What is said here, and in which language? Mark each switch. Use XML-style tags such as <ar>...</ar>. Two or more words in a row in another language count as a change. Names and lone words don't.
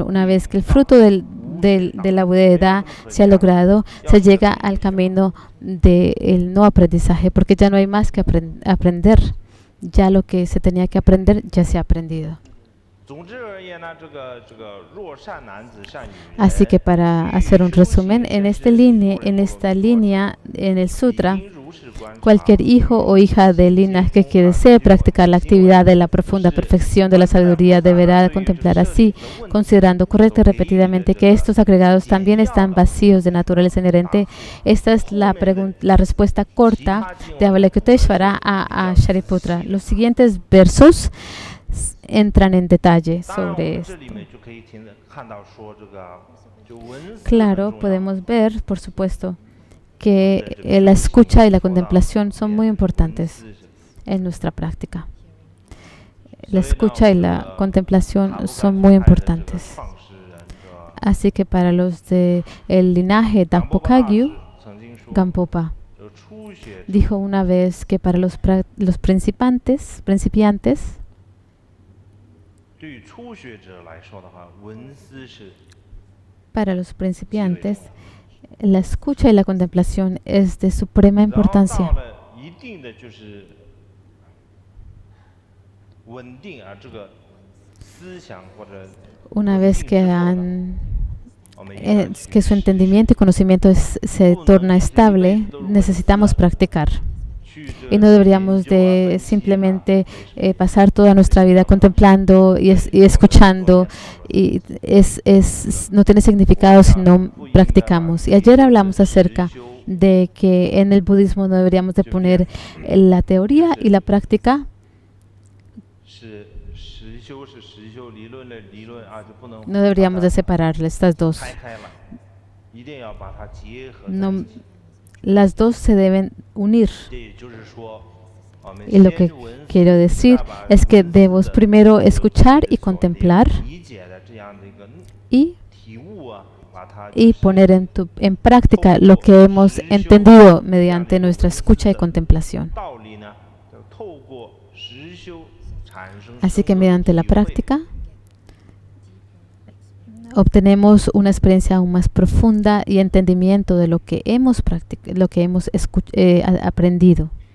<es>Una vez que el fruto de la budeidad se ha logrado, se llega al camino del no aprendizaje, porque ya no hay más que aprender. Ya lo que se tenía que aprender ya se ha aprendido.</es> <zh>总之而言呢，这个若善男子善女人</zh> <es>Así que para hacer un resumen, en esta línea, en el sutra,</es> <zh>应如是观察</zh> <es>cualquier hijo o hija del linaje que desee practicar la actividad de la profunda perfección de la sabiduría deberá contemplar así, considerando correcta y repetidamente que estos agregados también están vacíos de naturaleza inherente. Esta es la respuesta corta de Avalokiteshvara a Shariputra. Los siguientes versos entran en detalle</es> <zh>当然，我</zh> <es>sobre</es> <zh>们</zh> <es>esto.</es> <zh>这里面就可以看到说这个就文思很</zh> <es>Claro,</es> <zh>重要</zh> <es>podemos ver, por supuesto, que la escucha y la contemplación son muy importantes</es> <zh>文思是</zh> <es>en nuestra práctica. La escucha y la contemplación son muy importantes.</es> <zh>创始人的</zh> <es>Así que para los del linaje Dakpo Kagyu,</es> <zh>曾经说， Gampopa 这个初学者</zh> <es>dijo una vez que para los principiantes,</es> <zh>对于初学者来说的话，文思是</zh> <es>para los principiantes, la escucha y la contemplación es de suprema</es> <zh>然后到</zh> <es>importancia.</es> <zh>了一定的就是稳定啊，这个思想或者</zh> <es>Una vez que</es> <zh>我们应该去</zh> <es>que su entendimiento y conocimiento se torna estable, necesitamos practicar.</es> <zh>去这</zh> <es>Y no deberíamos de simplemente pasar toda nuestra vida contemplando y escuchando. Y no tiene significado si no practicamos. Y ayer hablamos acerca de que en el budismo no deberíamos de poner la teoría y la práctica.</es> <zh>是实修是实修，理论的理论啊，就不能</zh> <es>No deberíamos de separar estas dos.</es> <zh>拆开了，一定要把它结合在</zh> <es>No,</es> <zh>一起。</zh> <es>las dos se deben unir.</es> <zh>这也就是说，</zh> <es>Y lo que quiero decir es que debemos primero escuchar y contemplar y, y poner en práctica lo que hemos entendido mediante nuestra escucha y contemplación. Así que mediante la práctica obtenemos una experiencia aún más profunda y entendimiento de lo que hemos aprendido.</es>